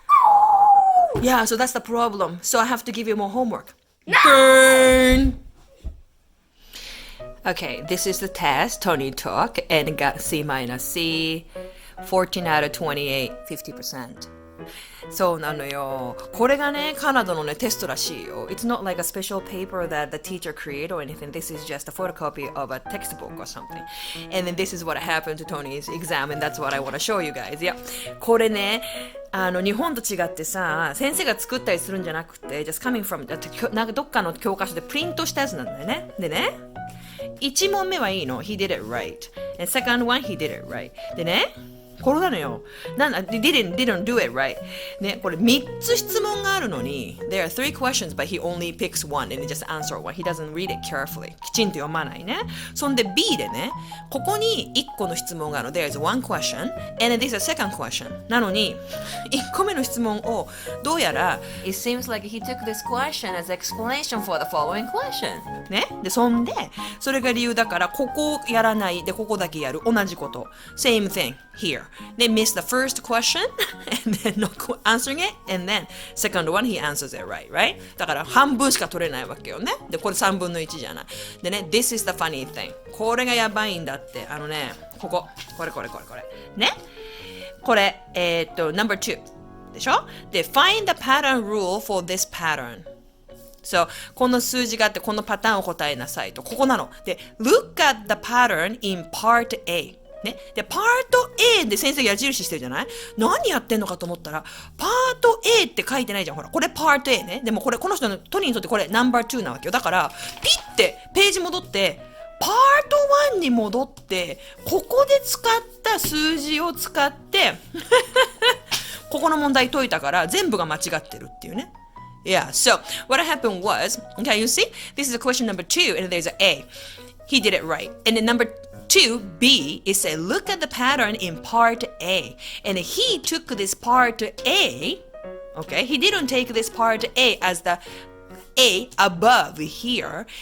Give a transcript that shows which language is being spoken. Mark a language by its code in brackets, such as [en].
[en] Oh! Yeah, so that's the problem. So I have to give you more homework. No! Burn! Okay, this is the test Tony took and got C minus C, 14 out of 28, 50%. [ja] そうなのよ。これがね、カナダのね、テストらしいよ。 [en] It's not like a special paper that the teacher created or anything. This is just a photocopy of a textbook or something. And then this is what happened to Tony's exam, and that's what I want to show you guys. Yeah. [ja] これね、日本と違ってさ、先生が作ったりするんじゃなくて、 [en] just coming from [ja] なんかどっかの教科書でプリントしたやつなんだよね。でね、 1問目はいいの。 [en] He did it right. And second one, he did it right. [ja] でね、これなのよ。 [en] didn't do it right. [ja] ね、これ3つ質問があるのに、 [en] there are 3 questions, but he only picks one and he just answer one. He doesn't read it carefully. [ja] きちんと読まないね。そんで B でね、ここに1個の質問があるの。 [en] There is one question, and this is a second question. [ja] なのに、1個目の質問をどうやら、 [en] It seems like he took this question as explanation for the following question. [ja] ね。で、そんで、それが理由だから、ここをやらない。で、ここだけやる。同じこと。 [en] Same thing here. They missed the first question and then not answering it, and then second one he answers it right? [ja] だから半分しか取れないわけよね。で、これ3分の1じゃない。 [en] でね、this is the funny thing. [ja] これがやばいんだって。これ。ね。これ、number 2でしょ。 [en] で、find the pattern rule for this pattern. [ja] So, この数字があって、このパターンを答えなさいと。ここなの。 [en] で、look at the pattern in part A。ね。 [ja] で、パート A で先生矢印してるじゃない？何やってんのかと思ったら、パート A って書いてないじゃん。ほら、これパート A ね。でもこれ、この人の、トニーにとってこれナンバー2なわけよ。だから、ピッてページ戻って、パート1に戻って、ここで使った数字を使って、ここの問題解いたから、全部が間違ってるっていうね。 [en] Yeah, so what happened was, okay, you see, this is a question number 2, and there's an A. He did it right. And then number 2B is say, look at the pattern in part A. And he took this part A, okay, he didn't take this part A as the A above here.